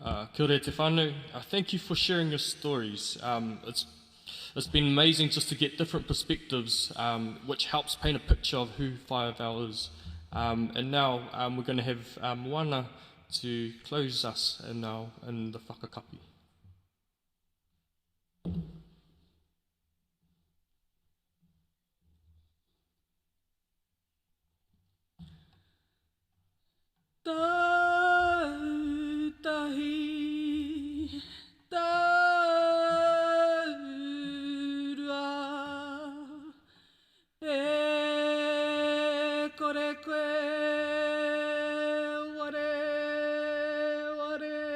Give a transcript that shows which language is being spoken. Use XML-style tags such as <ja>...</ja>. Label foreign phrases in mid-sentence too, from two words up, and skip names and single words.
<mi>Kia ora te whānau.</mi> <en>Thank you for sharing your stories. It's been amazing just to get different perspectives, which helps paint a picture of who Whaiawau is. And now we're going to have Moana to close us in the whakakapi.</en> <mi>Tahi, e kore koe, ware,</mi>